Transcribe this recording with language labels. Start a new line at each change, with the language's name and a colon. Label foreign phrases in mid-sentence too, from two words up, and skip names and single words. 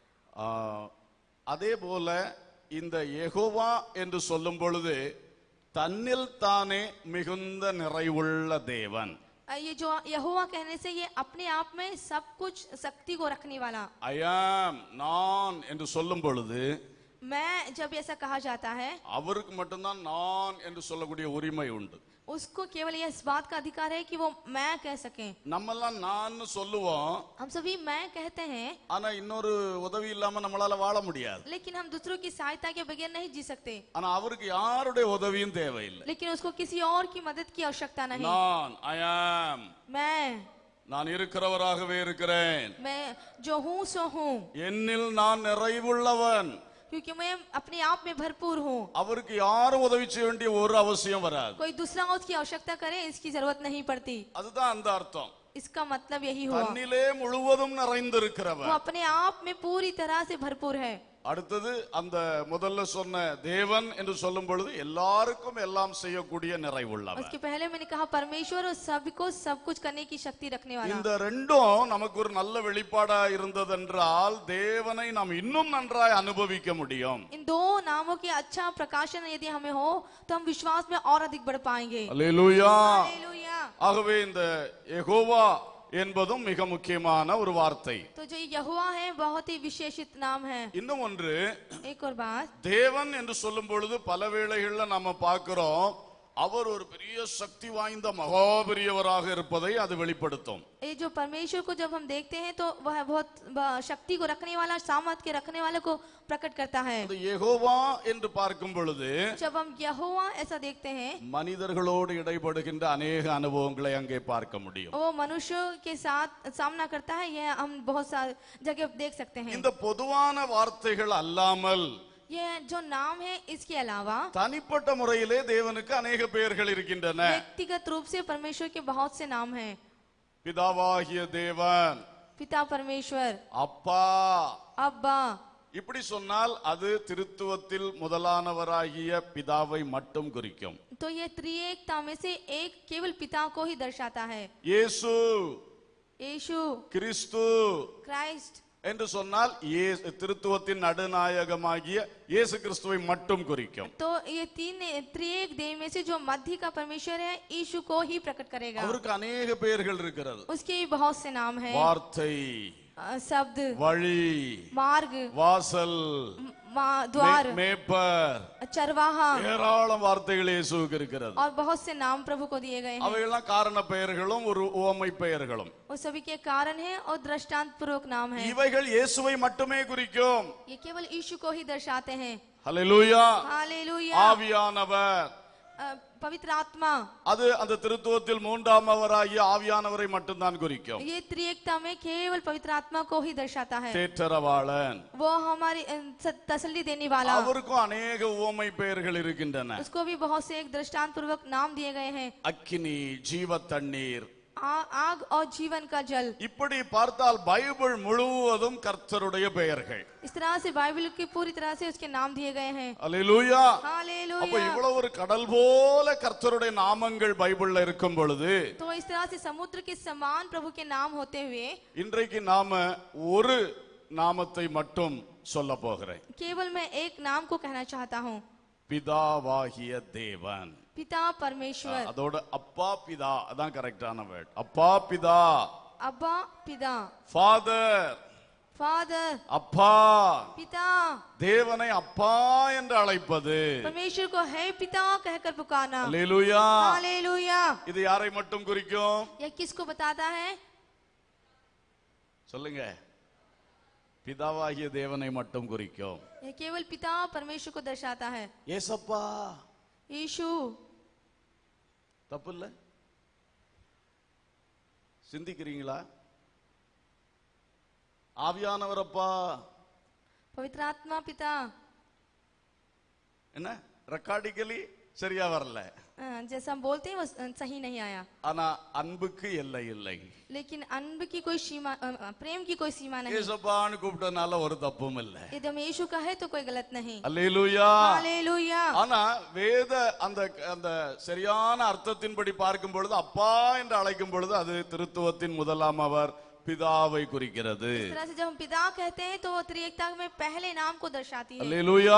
Tamil: அதே போல இந்த யெகோவா என்று சொல்லும் பொழுது தன்னில் தானே மிகுந்த நிறைவுள்ள தேவன்.
Hindi: ये जो यहोवा कहने से ये अपने आप में सब कुछ शक्ति को रखने वाला.
English: I am
Tamil: நான் என்று சொல்லும் பொழுது,
Hindi: मैं जब ऐसा कहा जाता है,
Tamil: அவருக்கு மட்டும்தான் நான் என்று சொல்லக்கூடிய உரிமை உண்டு.
Hindi: उसको केवल यह इस बात का अधिकार है कि वो मैं कह सके।
Tamil: நம்மெல்லாம் நான் சொல்லுவோம்,
Hindi: हम सभी मैं कहते हैं,
Tamil: ஆனா இன்னொரு உதவி இல்லாம நம்மளால வாழ முடியாது.
Hindi: लेकिन हम दूसरों की सहायता के बगैर नहीं जी सकते।
Tamil: ஆனா அவருக்கு யாருடைய உதவியும் தேவையில்லை.
Hindi: लेकिन उसको किसी और की मदद की आवश्यकता नहीं।
Tamil: நான்
English: I am,
Hindi: मैं
Tamil: இருக்கிறவராகவே இருக்கிறேன்,
Hindi: मैं जो हूँ सो हूँ,
Tamil: என்னில் நான் நிறைவுள்ளவன்,
Hindi: क्योंकि मैं अपने आप में भरपूर हूँ।
Tamil: அவருக்கு யாரும் உதவி செய்ய வேண்டிய ஒரு அவசியம் வராது.
Hindi: कोई दूसरा उसकी आवश्यकता करे इसकी जरूरत नहीं पड़ती।
Tamil: அதுதான் அந்த அர்த்தம்.
Hindi: इसका मतलब यही हुआ,
Tamil: தன்னிலே முழுவதும் நிறைந்திருக்கிறவர்.
Hindi: वो अपने आप में पूरी तरह से भरपूर है।
Tamil: அடுத்தது அந்த முதல்ல சொன்ன தேவன் என்று சொல்லும் பொழுது எல்லாருக்கும் எல்லாம் செய்யக்கூடிய நிறைவுள்ளவர்.
Hindi: उसके पहले मैंने कहा परमेश्वर और सबको सब कुछ करने की शक्ति रखने वाला।
Tamil: இந்த ரெண்டும் நமக்கு ஒரு நல்ல வெளிப்பாடா இருந்ததென்றால் தேவனை நாம் இன்னும் நன்றாய் அனுபவிக்க முடியும்.
Hindi: इन दो नामों की अच्छा प्रकाशन यदि हमें हो तो हम विश्वास में और अधिक बढ़ पाएंगे।
Tamil: அல்லேலூயா.
Hindi: हालेलुया।
Tamil: ஆகவே இந்த யெகோவா என்பதும் மிக முக்கியமான ஒரு வார்த்தை.
Hindi: तो जो यहोवा है बहुत ही विशेषित नाम है।
Tamil: இன்னும் ஒன்று,
Hindi: एक और बात,
Tamil: தேவன் என்று சொல்லும் பொழுது பல வேளைகள்ல நாம பார்க்கிறோம் அவர் ஒரு பெரிய சக்தி வாய்ந்த மகா பெரியவராக இருப்பதை அது வெளிப்படுத்தும்.
Hindi: ये जो परमेश्वर को जब हम देखते हैं तो वह बहुत शक्ति को रखने वाला, सामर्थ के रखने वाले को प्रकट करता है।
Tamil: அது யெகோவா என்று பார்க்கும் பொழுது
Hindi: जब हम यहोवा ऐसा देखते हैं,
Tamil: மனிதர்களோடு இடைபடுகின்ற अनेक அனுபவங்களை அங்கே பார்க்க முடியும்.
Hindi: वो मनुष्यों के साथ सामना करता है, यह हम बहुत सारी जगह देख सकते हैं।
Tamil: இந்த பொதுவான வார்த்தைகள் அல்லாமல்
Hindi: ये जो नाम है इसके अलावा
Tamil: தனிப்பட்ட முறையிலே தேவனுக்கு अनेक பெயர்கள் இருக்கின்றன.
Hindi: व्यक्तिगत रूप से परमेश्वर के बहुत से नाम हैं।
Tamil: பிதாவாகிய தேவன்,
Hindi: पिता परमेश्वर,
Tamil: அப்பா,
Hindi: अब्बा।
Tamil: இப்படி சொன்னால் அது திருத்துவத்தில் முதலானவராகிய பிதாவை மட்டும் குறிக்கும்.
Hindi: तो ये त्रिएकता में से एक केवल पिता को ही दर्शाता है।
Tamil: இயேசு,
Hindi: यीशु,
Tamil: கிறிஸ்து
Hindi: क्राइस्ट
Tamil: என்று சொன்னால் திருத்துவத்தின் நடுநாயகமாகிய இயேசு கிறிஸ்துவை மட்டும் குறிக்கும்.
Hindi: तो ये तीन त्रिएक देव में से जो मध्य का परमेश्वर है यीशु को ही प्रकट करेगा।
Tamil: அவருக்கு अनेक பெயர்கள் இருக்கிறது.
Hindi: उसके भी बहुत से नाम हैं।
Tamil: வார்த்தை,
Hindi: शब्द,
Tamil: வழி,
Hindi: मार्ग,
Tamil: வாசல்,
Hindi: द्वार,
Tamil: மேய்ப்பர்,
Hindi: चरवाहा,
Tamil: ஏராளம் வார்த்தைகள் இயேசுவுக்கு இருக்கிறது.
Hindi: और बहुत से नाम प्रभु को दिए गए हैं।
Tamil: அவையெல்லாம் காரண பெயர்களும் ஒரு உவமை பெயர்களும்.
Hindi: वो सभी के कारण है और दृष्टांत पूर्वक नाम है।
Tamil: இவைகள் இயேசுவை மட்டுமே குறிக்கும்.
Hindi: ये केवल यीशु को ही दर्शाते हैं।
Tamil: ஹல்லேலூயா.
Hindi: हालेलुया।
Tamil: ஆவியானவர்,
Hindi: पवित्र आत्मा,
Tamil: அது அந்த திருத்துவத்தில் மூன்றாமவராகிய ஆவியானவரை மட்டும்தான் குறிக்கும்.
Hindi: ये त्रिएकता में केवल पवित्र आत्मा को ही दर्शाता है।
Tamil: தேற்றரவாளன்,
Hindi: वो हमारी तसल्ली देने वाला,
Tamil: அவருக்கும் अनेक உவமை பெயர்கள் இருக்கின்றன.
Hindi: उसको भी बहुत से एक दृष्टांत पूर्वक नाम दिए गए हैं।
Tamil: அக்கினி, ஜீவ தண்ணீர்,
Hindi: आग और जीवन का जल।
Tamil: இப்படி பார்த்தால் பைபிள் முழுவதும் கர்த்தருடைய பெயர்கள்.
Hindi: इस तरह से बाइबल की पूरी तरह से उसके नाम दिए गए हैं।
Tamil: அல்லேலூயா. அப்ப
Hindi: हालेलुया।
Tamil: இவ்வளவு ஒரு கடல் போல கர்த்தருடைய நாமங்கள் பைபிள்ல இருக்கும் பொழுது
Hindi: तो इस तरह से समुद्र के समान प्रभु के नाम होते हुए
Tamil: இன்றைக்கு நாம ஒரு நாமத்தை மட்டும் சொல்ல போகிறேன்.
Hindi: केवल मैं एक नाम को कहना चाहता हूँ,
Tamil: பிதாவாகிய தேவன்.
Hindi: पिता परमेश्वर।
Tamil: அதோட அப்பா பிதா, அதான்
English: correct word.
Tamil: அப்பா பிதா,
Hindi: अब्बा पिता,
Tamil: ஃபாதர்,
Hindi: फादर,
Tamil: அப்பா.
Hindi: पिता।
Tamil: தேவனை அப்பா என்று அழைப்பது,
Hindi: परमेश्वर को है पिता कहकर पुकारना।
Tamil: அல்லேலூயா.
Hindi: हालेलुया।
Tamil: இது யாரை மட்டும் குறிக்கும்?
Hindi: यह किसको बताता है?
Tamil: சொல்லுங்க. பிதாவாகிய தேவனை மட்டும் குறிக்கும்.
Hindi: यह केवल पिता परमेश्वर को दर्शाता है।
Tamil: ஏசப்பா,
Hindi: यीशु।
Tamil: தப்பு இல்ல? சிந்திக்கிறீங்களா? ஆவியானவரப்பா,
Hindi: पवित्र आत्मा पिता।
Tamil: என்ன ரெக்கார்டிக்கலி சரியா வரல,
Hindi: जैसा हम बोलते हैं वो सही नहीं आया।
Tamil: ஆனா அன்புக்கு எல்லை இல்லை.
Hindi: लेकिन अன்ப की कोई सीमा, प्रेम की कोई सीमा नहीं।
Tamil: ஏசப்பான்னு கூப்பிட்டனால ஒரு தப்பும் இல்ல.
Hindi: यदि हम यीशु का है तो कोई गलत नहीं।
Tamil: அல்லேலூயா.
Hindi: हालेलुया।
Tamil: ஆனா வேத அந்த அந்த சரியான அர்த்தத்தின்படி பார்க்கும் பொழுது அப்பா என்று அழைக்கும் பொழுது அது திருத்துவத்தின் முதலாம் அவர் பிதாவை குறிக்கிறது.
Hindi: इस तरह से जब हम पिता कहते हैं तो वो त्रिएकता में पहले नाम को दर्शाती है।
Tamil: அல்லேலூயா.